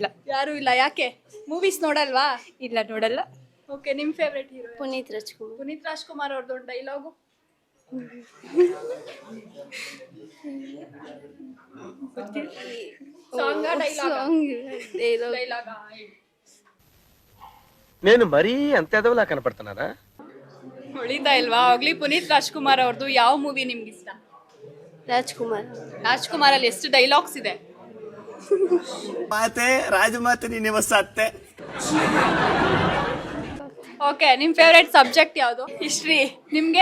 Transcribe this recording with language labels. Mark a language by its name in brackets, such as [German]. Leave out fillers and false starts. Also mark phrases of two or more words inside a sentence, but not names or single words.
[Kannada] ಯಾರು ಇಲ್ಲ. ಯಾಕೆ? ಮೂವೀಸ್ ನೋಡಲ್ವಾ? ಇಲ್ಲ, ನೋಡಲ್ಲ. ಓಕೆ, ನಿಮ್ಮ [English] favourite hero? [Kannada] ಪುನೀತ್ ರಾಜ್ಕುಮಾರ್. ಪುನೀತ್ ರಾಜ್ಕುಮಾರ್ ಅವ್ರದ್ದು ಒಂದು ಡೈಲಾಗು. ಸಾಂಗಾ ಡೈಲಾಗ? [Telugu] నేను మరీ అంత ఎదవలా కనపడుతున్నారా? [Kannada] ಹೊಳಿತಾ ಇಲ್ವಾ? ಹೋಗ್ಲಿ, ಪುನೀತ್ ರಾಜ್ಕುಮಾರ್ ಅವ್ರದ್ದು ಯಾವ ಮೂವಿ ನಿಮ್ಗೆ ಇಷ್ಟ? ರಾಜ್ಕುಮಾರ್. ರಾಜ್ಕುಮಾರ್ ಅಲ್ಲಿ ಎಷ್ಟು ಡೈಲಾಗ್ಸ್ ಇದೆ? ಮಾತೆ ರಾಜಮಾತೆ ನೀನೆ ಸತ್ತೆ. ಓಕೆ, ನಿಮ್ಮ [English] favourite subject [Kannada] ಯಾವುದು? ಹಿಸ್ಟ್ರಿ. ನಿಮಗೆ?